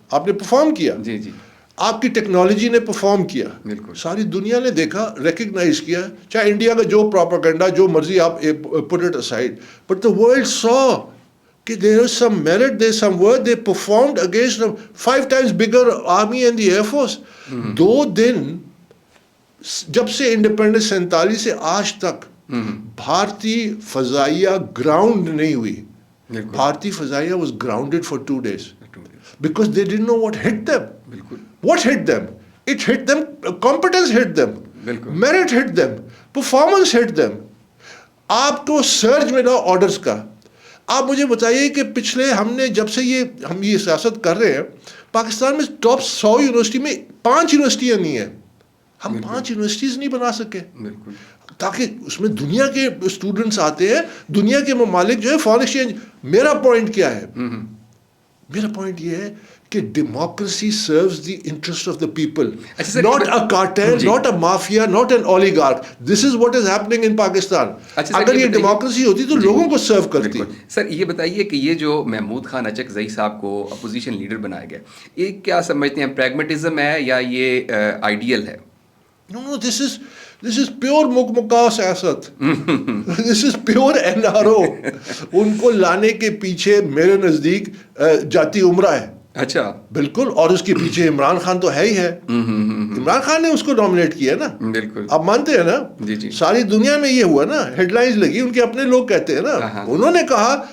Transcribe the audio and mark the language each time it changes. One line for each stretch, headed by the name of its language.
Urdu: آپ نے پرفارم کیا, آپ کی ٹیکنالوجی نے پرفارم کیا, ساری دنیا نے دیکھا, ریکگنائز کیا, چاہے انڈیا کا جو پروپیگنڈا جو مرضی آپ
English: put it aside, but the world so
Urdu: کہ
English: there is some merit, there is some worth, they performed against a 5 times bigger army and the air force.
Urdu: 2 دن جب سے انڈیپینڈنس 47 سے آج تک بھارتی فضائیہ گراؤنڈ نہیں ہوئی. بھارتی فضائیہ
English: was grounded for 2 days because they didn't know what hit them. What hit them? It hit them, competence hit them, merit hit them, performance hit them.
Urdu: آپ کو سرج ملا آرڈرز کا. آپ مجھے بتائیے کہ پچھلے ہم نے جب سے ہم یہ سیاست کر رہے ہیں, پاکستان میں ٹاپ 100 یونیورسٹی میں 5 یونیورسٹیاں نہیں ہیں. ہم 5 یونیورسٹیز نہیں بنا سکے تاکہ اس میں دنیا کے اسٹوڈنٹس آتے ہیں, دنیا کے ممالک جو ہے فارن ایکسچینج. میرا پوائنٹ کیا ہے؟ میرا پوائنٹ یہ ہے کہ
English: Democracy serves the interest of the people, not a cartel, not a mafia, not an oligarch. This is what is happening in Pakistan.
Urdu: اگر یہ ڈیموکریسی ہوتی تو لوگوں کو سرو کرتی. سر یہ بتائیے کہ یہ جو محمود خان اچکزئی صاحب کو اپوزیشن لیڈر بنایا گیا, یہ کیا سمجھتے ہیں, پریگمیٹزم ہے یا یہ آئیڈیل ہے؟
English: No, this is pure
Urdu: مکمکا سیاست.
English: This is pure NRO.
Urdu: ان کو لانے کے پیچھے میرے نزدیک جاتی عمرہ ہے. اچھا بالکل, اور اس کے پیچھے عمران خان تو ہے ہی ہے. عمران خان نے اس کو نامنیٹ کیا نا, بالکل آپ مانتے ہیں نا؟ ساری دنیا میں یہ ہوا نا, ہیڈ لائنز لگی, ان کے اپنے لوگ کہتے ہیں نا, انہوں نے کہا.